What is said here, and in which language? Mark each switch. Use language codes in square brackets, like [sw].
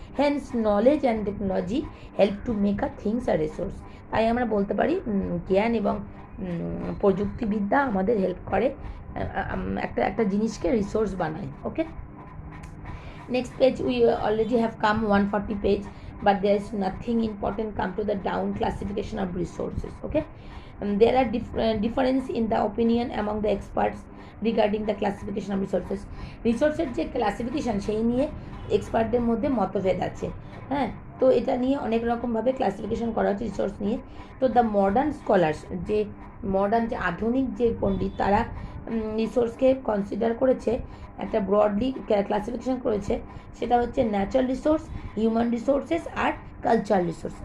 [en] Hence knowledge and technology help to make a things a resource. [bn] তাই আমরা বলতে পারি জ্ঞান এবং প্রযুক্তিবিদ্যা আমাদের হেল্প করে একটা জিনিসকে রিসোর্স বানায়। [en] Okay, next page we already have come 140 page, but there is nothing important come to the down classification of resources. Okay, there are difference in the opinion among the experts regarding the classification of resources. [bn] রিসোর্সের যে classification সেই নিয়ে এক্সপার্টদের মধ্যে মতভেদ আছে। হ্যাঁ, তো এটা নিয়ে অনেক রকমভাবে ক্লাসিফিকেশন করা হচ্ছে রিসোর্স নিয়ে। তো [en] the modern scholars, [bn] যে আধুনিক যে পণ্ডিত, তারা রিসোর্সকে কনসিডার করেছে, একটা ব্রডলি ক্লাসিফিকেশন করেছে, সেটা হচ্ছে ন্যাচারাল রিসোর্স, হিউম্যান রিসোর্সেস আর কালচারাল রিসোর্স।